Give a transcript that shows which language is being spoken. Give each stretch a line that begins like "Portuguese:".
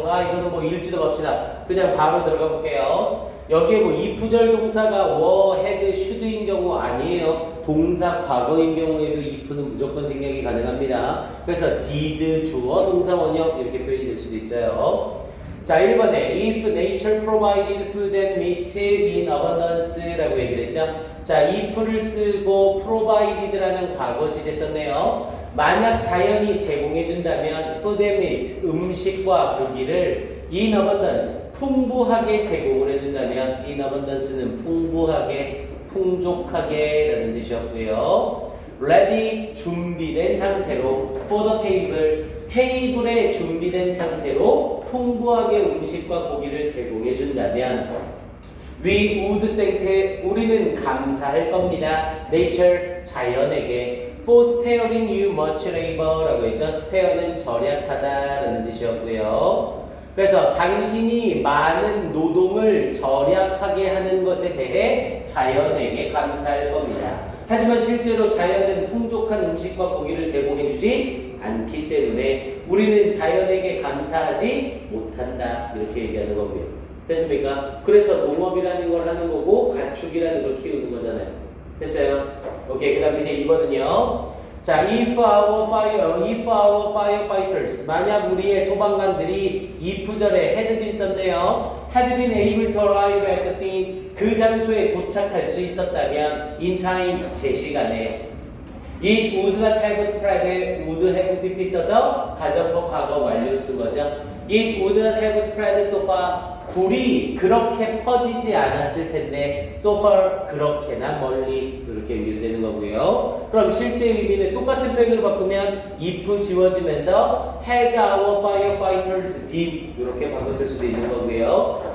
Korean: 이거는 뭐 읽지도 맙시다. 그냥 바로 들어가 볼게요. 여기에 뭐 if 동사가 were, had, should인 경우 아니에요. 동사 과거인 경우에도 if는 무조건 생략이 가능합니다. 그래서 did, 주어, 동사 원형 이렇게 표현이 될 수도 있어요. 자, 1번에
English: if nature provided food and meat in abundance
Korean: 라고 얘기를 했죠. 자, if를 쓰고 provided라는 과거 시제 썼네요. 만약 자연이 제공해준다면
English: food and meat,
Korean: 음식과 고기를
English: in abundance,
Korean: 풍부하게 제공을 해준다면 in abundance는 풍부하게, 풍족하게 라는 뜻이었고요. ready, 준비된 상태로
English: for the table,
Korean: 테이블에 준비된 상태로 풍부하게 음식과 고기를 제공해 준다면
English: we would thank,
Korean: 우리는 감사할 겁니다. nature, 자연에게
English: for sparing you much labor
Korean: 라고 했죠. spare는 절약하다라는 뜻이었고요. 그래서 당신이 많은 노동을 절약하게 하는 것에 대해 자연에게 감사할 겁니다. 하지만 실제로 자연은 풍족한 음식과 고기를 제공해주지 않기 때문에 우리는 자연에게 감사하지 못한다. 이렇게 얘기하는 거고요. 됐습니까? 그래서 농업이라는 걸 하는 거고 가축이라는 걸 키우는 거잖아요. 됐어요? 오케이. 그 다음 밑에 2번은요. 자,
English: if our firefighters,
Korean: 만약 우리의 소방관들이 if절에 had been 썼네요.
English: had been able to arrive at the scene,
Korean: 그 장소에 도착할 수 있었다면
English: in time,
Korean: 제 시간에
English: it would not have spread,
Korean: would have pp 써서 가정법 과거 완료 쓴 거죠.
English: it would not have spread so far,
Korean: 불이 그렇게 퍼지지 않았을 텐데
English: so far,
Korean: 그렇게나 멀리 이렇게 연결되는 거고요. 그럼 실제 의미는 똑같은 표현으로 바꾸면 if 지워지면서
English: had our firefighters been
Korean: 이렇게 바꿨을 수도 있는 거고요.